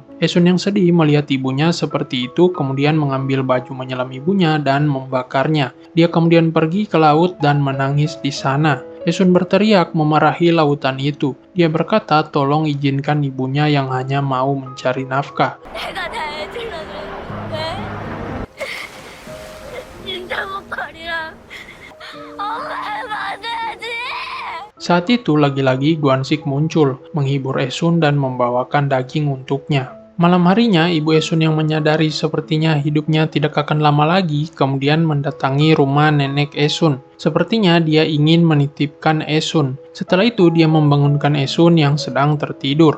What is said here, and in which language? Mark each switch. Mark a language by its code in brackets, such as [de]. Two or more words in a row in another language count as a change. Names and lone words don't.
[id] Esun yang sedih melihat ibunya seperti itu kemudian mengambil baju menyelam ibunya dan membakarnya. Dia kemudian pergi ke laut dan menangis di sana. Esun berteriak memarahi lautan itu. Dia berkata tolong izinkan ibunya yang hanya mau mencari nafkah. [ko] 내가 다 해주려고 왜? 진짜 목걸이랑 엄마 해봐야지. [id] Saat itu lagi-lagi Guansik muncul, menghibur Esun dan membawakan daging untuknya. Malam harinya, Ibu Esun yang menyadari sepertinya hidupnya tidak akan lama lagi, kemudian mendatangi rumah nenek Esun. Sepertinya dia ingin menitipkan Esun. Setelah itu, dia membangunkan Esun yang sedang tertidur.